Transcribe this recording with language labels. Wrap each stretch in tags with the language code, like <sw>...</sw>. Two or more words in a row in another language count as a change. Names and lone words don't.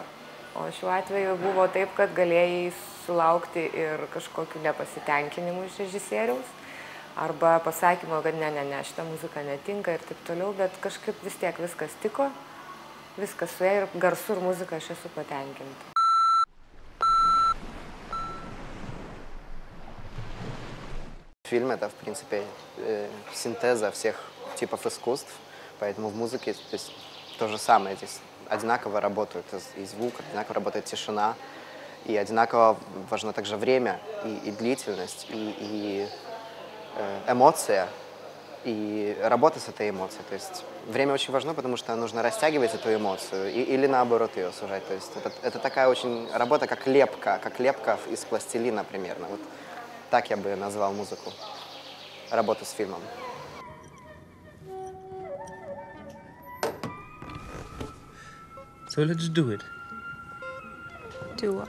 <lt>O šiuo atveju buvo taip, kad galėjai sulaukti ir kažkokių nepasitenkinimų iš režisieriaus, arba pasakymo, kad ne, šita muzika netinka ir taip toliau, bet kažkaip vis tiek viskas tiko, viskas suėjo ir garsu ir muzika aš esu patenkinta.</lt> <ru>Фильм — это, в принципе, синтеза всех типов искусств, поэтому в музыке то же самое. Здесь одинаково работают и звук, одинаково работает тишина, и одинаково важно также время, и длительность, и эмоция, и работа с этой эмоцией. То есть время очень важно, потому что нужно растягивать эту эмоцию или наоборот ее сужать. То есть это такая очень работа, как лепка из пластилина примерно. Вот так я бы назвал музыку, работу с фильмом.</ru> <en>So let's do it. Do what?</en>